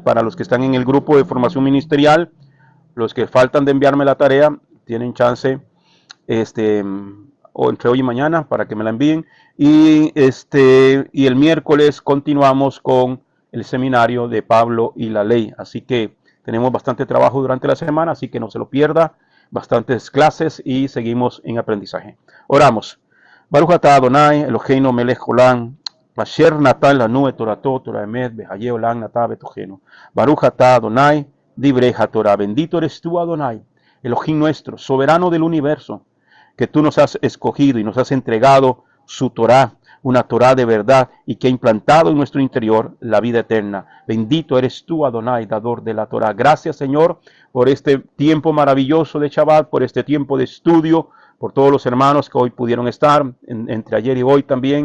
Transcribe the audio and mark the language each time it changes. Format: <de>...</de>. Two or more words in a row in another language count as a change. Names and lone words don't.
<es>Para los que están en el grupo de formación ministerial, los que faltan de enviarme la tarea, tienen chance o entre hoy y mañana para que me la envíen. Y el miércoles continuamos con el seminario de Pablo y la ley. Así que tenemos bastante trabajo durante la semana, así que no se lo pierda. Bastantes clases y seguimos en aprendizaje. Oramos.</es> <he>ברוך אתה אדוני אלוהינו מלך העולם, אשר נתן לנו את תורתו תורת אמת וחיי עולם נטע בתוכנו. ברוך אתה אדוני דברי התורה.</he> <es>Bendito eres tú, Adonai, Elohim nuestro, soberano del universo, que tú nos has escogido y nos has entregado su Torah, una Torah de verdad, y que ha implantado en nuestro interior la vida eterna. Bendito eres tú, Adonai, dador de la Torah. Gracias, Señor, por este tiempo maravilloso de Shabbat, por este tiempo de estudio, por todos los hermanos que hoy pudieron estar, entre ayer y hoy también.</es>